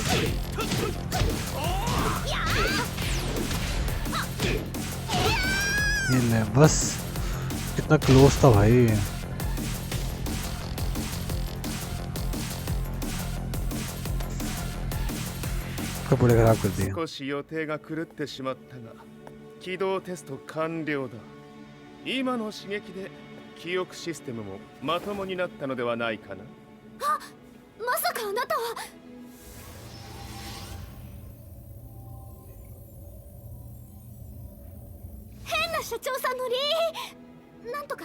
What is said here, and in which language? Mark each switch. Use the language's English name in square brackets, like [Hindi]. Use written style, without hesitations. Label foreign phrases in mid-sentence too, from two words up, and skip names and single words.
[Hindi] ये ले बस कितना क्लोज था भाई. कपड़े खराब कर दिए. [Japanese] 少し予定が狂ってしまったが起動テスト完了だ。今の刺激で記憶システムもまともになったのではないかな。あ、まさかあなたは。変な社長さんのなんとか。